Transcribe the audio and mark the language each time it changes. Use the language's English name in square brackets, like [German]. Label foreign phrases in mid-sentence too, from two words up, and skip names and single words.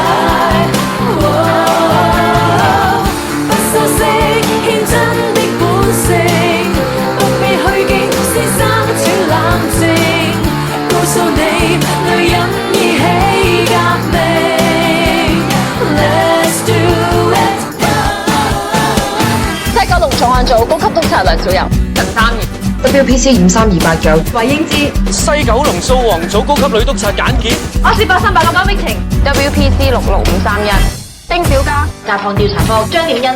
[Cantonese] 不修飾獻真的本性，不必虛驚，先生請冷靜，告訴你女人已起革命。 [English] Let's do it。 [Cantonese] 西九龍重案組高級督察梁小柔、陳三元、 WPC 5328組、韋英姿、西九龍掃黃組高級女督察簡潔，我是8389冰晴、WPC 66531、丁小嘉、假放調查科張景欣。